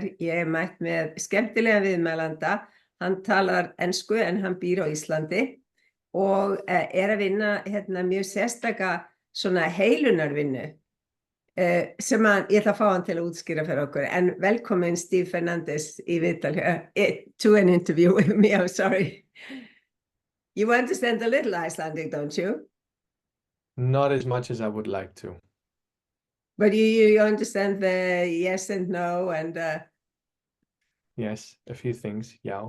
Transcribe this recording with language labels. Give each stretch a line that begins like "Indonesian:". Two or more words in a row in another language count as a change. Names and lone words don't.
Icelandic: Ég er mætt með skemmtilega viðmælanda. Hann talar ensku en hann býr á Íslandi og er að vinna mjög sérstaka svona heilunarvinnu sem ég ætla að fá hann til að útskýra fyrir okkur. En velkomin Steve Fernandez í viðtali,
English: to an interview with me, I'm sorry. You understand a little Icelandic, don't you? Not as much as I would like to. But you understand the yes and no and... Yes, a few things, yeah.